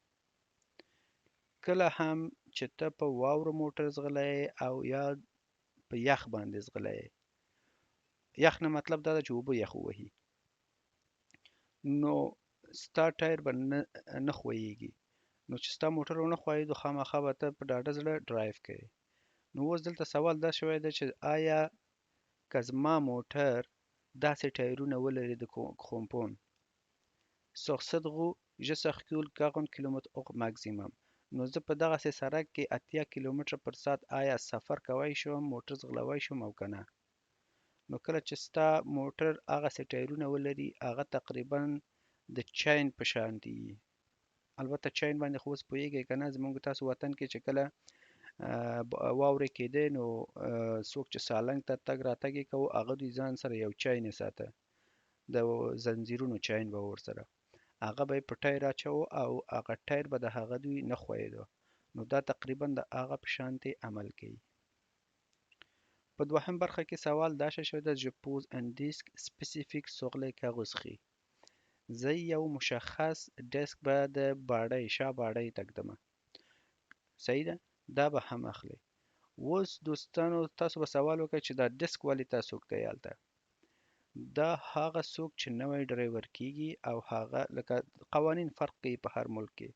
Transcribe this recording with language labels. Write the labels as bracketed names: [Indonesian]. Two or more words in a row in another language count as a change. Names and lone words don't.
[Pashto] کله هم چې ته په واورو موټر ځغلی او یا په یخ باندې ځغلی، یخ نه مطلب دا ده چې اوبه یخ ووهي، نو ستا ټایر به نه ښویېږي. نو چې ستا موټر ونه ښویېدو خامخا به ته په ډاډه زړه ډرایو کوې. نو اوس دلته سوال دا شوی دی چې آیا که زما موټر داسې ټایرونه ولري د کرومپون600 [French] je circule [Pashto] 40 کیلومتر او ماکسیمم، نو زه په دغسې سړک کې 80 کیلومتره پر ساعت آیا سفر کولی شم، موټر ځغلولی شم او که نه؟ نو کله چې ستا موټر هغسې ټایرونه ولري هغه تقریبا د چین په شانتي وي. البته چین باندې خو اوس پوهېږئ که نه، زموږ تاسو وطن کې چې کله واورې کېدې نو څوک چې سالنګ ته تګ راتګ یې کوو هغه دوی ځان سره یو چین یې ساته، د زنځیرونو چین به ورسره، هغه به یې په ټایر اچوه او هغه ټایر به د هغه دوی نه ښویېده. نو دا تقریبا د هغه په شانتې عمل کوي. په دوهم برخه کې سوال دا شوی ده [French] je pose un disque spécifique sur les carrosseries. [Pashto] زه یو مشخص ډسک به د باډۍ شا باډۍ تږدمه. صحیح ده، دا به هم اخلي. اوس دوستانو تاسو به سوال وکړئ چې دا ډسک ولې تاسو ږدئ هلته؟ دا هغه څوک چې نوی ډرایور کیږي او هغه لکه قوانین فرق کوي په هر ملک کې.